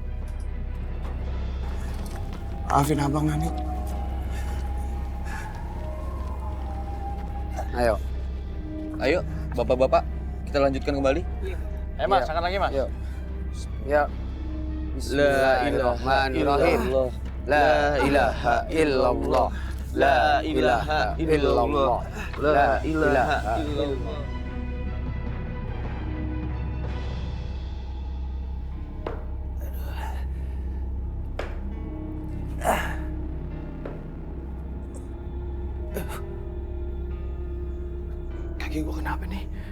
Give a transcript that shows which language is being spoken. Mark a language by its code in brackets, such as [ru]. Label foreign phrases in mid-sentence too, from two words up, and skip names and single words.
[id] Maafin abang, Nani. Ayo, bapak-bapak, kita lanjutkan kembali. Mas, angkat lagi, Mas. Yuk. Ya. Bismillahirrahmanirrahim. [ar] لا إله إلا الله. لا إله إلا الله. لا إله إلا الله. [id] Kaki gue kenapa nih?